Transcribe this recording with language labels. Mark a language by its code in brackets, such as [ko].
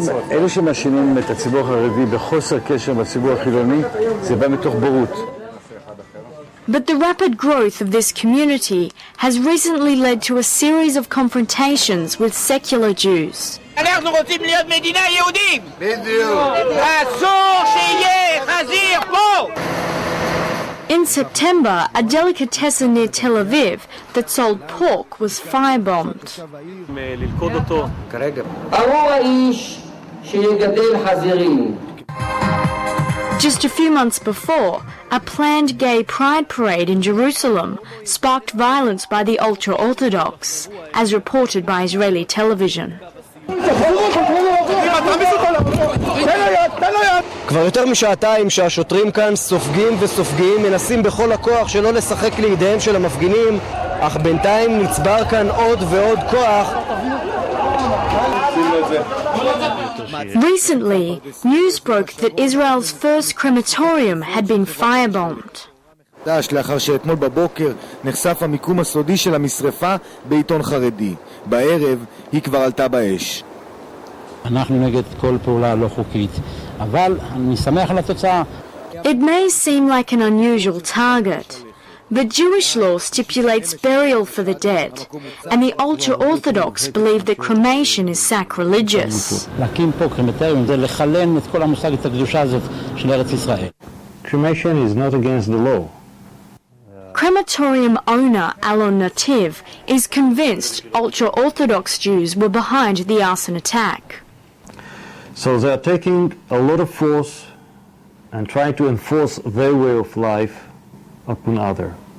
[he] אלו שמאשימים את הציבור החרדי בחוסר קשר עם הציבור החילוני, זה בא מתוך בורות. [en] But the rapid growth of this community has recently led to a series of confrontations with secular Jews. [he] אנחנו רוצים להיות מדינה יהודית. בדיוק. אסור שיהיה חזיר פה. [en] In September, a delicatessen near Tel Aviv that sold pork was firebombed. [he] ללכוד אותו. כרגע. אמור האיש שיגדל חזירים. [en] Just a few months before, a planned gay pride parade in Jerusalem sparked violence by the ultra-Orthodox, as reported by Israeli television. [he] כבר יותר משעתיים שהשוטרים כאן סופגים וסופגים, מנסים בכל הכוח שלא לשחק לידיהם של המפגינים, אך בינתיים נצבר כאן עוד ועוד כוח. [en] Recently, news broke that Israel's first crematorium had been firebombed. [he] לאחר שאתמול בבוקר נחשף המיקום הסודי של המשרפה בעיתון חרדי. בערב היא כבר עלתה באש. אנחנו נגד כל פעולה לא חוקית, אבל אני שמח על התוצאה. [en] It may seem like an unusual target, but Jewish law stipulates burial for the dead, and the ultra-Orthodox believe that cremation is sacrilegious. [he] להקים פה קרמטריום זה לחלן את כל המושג, את הקדושה הזאת של ארץ ישראל. [en] Cremation is not against the law. Crematorium owner Alon Nativ is convinced ultra-Orthodox Jews were behind the arson attack. So they are taking a lot of force and trying to enforce their way of life upon other.